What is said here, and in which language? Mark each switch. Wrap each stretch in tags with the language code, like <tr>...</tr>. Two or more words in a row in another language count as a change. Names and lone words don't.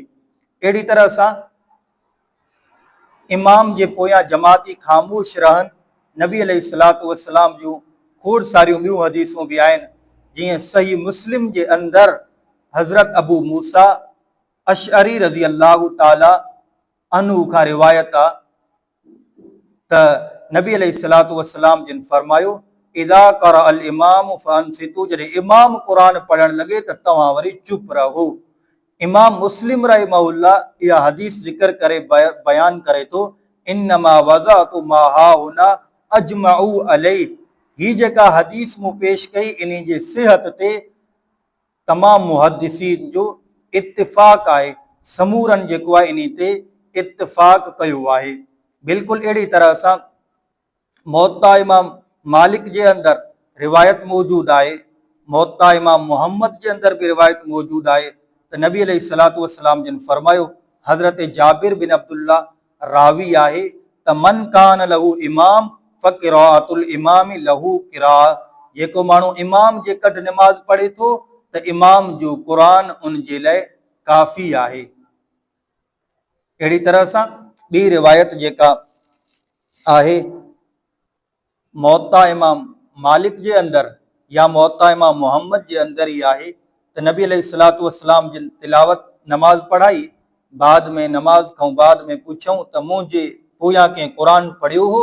<sd>अहिड़ी तरह सां इमाम जे पोयां जमाती ख़ामोश रहनि, नबी</sd> <ar>عليه الصلاة والسلام</ar> <sd>जूं खोड़ सारियूं ॿियूं हदीसूं बि आहिनि, जीअं सही मुस्लिम जे अंदरि हज़रत अबू मूसा अशअरी</sd> <ar>رضي الله تعالى عنه</ar> <sd>खां रिवायत आहे त नबी</sd> <ar>عليه الصلاة والسلام</ar> <sd>जिन फरमायो</sd> <ar>إذا قرأ الإمام فأنصتوا,</ar> <sd>जॾहिं इमाम क़ुरान पढ़ण लॻे त तव्हां वरी चुप रहो। इमाम मुस्लिम रहमहुल्लाह इहा हदीस ज़िक्र करे बयान करे थो,</sd> <ar>إنما وضعت ما هاهنا أجمعوا عليه,</ar> <sd>ही जेका हदीस मूं पेश कई इन जे सिहत ते तमाम मुहद्दिसीन जो इत्तिफ़ाक़ आहे, समूरन जेको आहे इन ते इत्तिफ़ाक़ कयो आहे। बिल्कुलु अहिड़ी तरह सां मुवत्ता इमाम मालिक जे अंदर रिवायत मौजूद आहे, मुवत्ता इमाम मुहम्मद जे अंदर बि रिवायत मौजूद आहे त नबी</sd> <ar>عليه الصلاة والسلام</ar> <sd>जिन फरमायो, हज़रत जाबिर बिन अब्दुल्ला रावी आहे त</sd> <ar>من كان له إمام فقراءة الإمام له قراءة,</ar> <sd>जेको माण्हू इमाम जे कढ निमाज़ पढ़े थो त इमाम जो क़ुरान उन जे लाइ काफ़ी आहे। अहिड़ी तरह सां ॿी रिवायत जेका आहे मुवत्ता इमाम मालिक जे अंदर या मुवत्ता इमाम मुहम्मद जे अंदर ई आहे त नबी</sd> <ar>عليه الصلاة والسلام</ar> <sd>जिन तिलावत नमाज पढ़ाई, बाद में नमाज खां बाद में पुछऊं त मुंहिंजे पोयां कंहिं क़ुरान पढ़ियो हो?</sd>